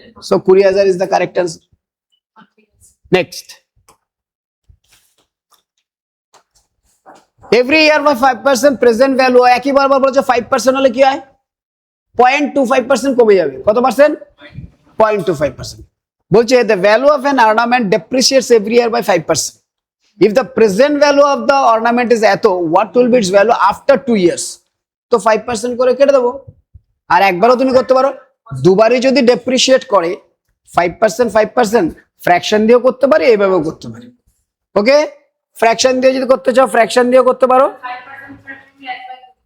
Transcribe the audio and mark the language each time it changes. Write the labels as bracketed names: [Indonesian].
[English] So 20,000 is the correct answer. Next, every year by 5% present value, [Bangla] একই বারবার বলেছে 5% হলে কি হয়, 0.25% কমে যাবে, কত পার্সেন্ট, [English] 0.25%। বলছে the value of an ornament depreciates every year by 5%. If the present value of the ornament is এত, what will be its value after 2 years? [Bangla] তো 5% করে কেটে দেবো। আর একবারও তুমি করতে পারো, দুবারই যদি ডেপ্রিসিয়েট করে 5% ফ্র্যাকশন দিয়েও করতে পারি, এইভাবেও করতে পারি। ওকে, ফ্র্যাকশন দিয়ে যদি করতে চাও ফ্র্যাকশন দিয়েও করতে পারো, 5%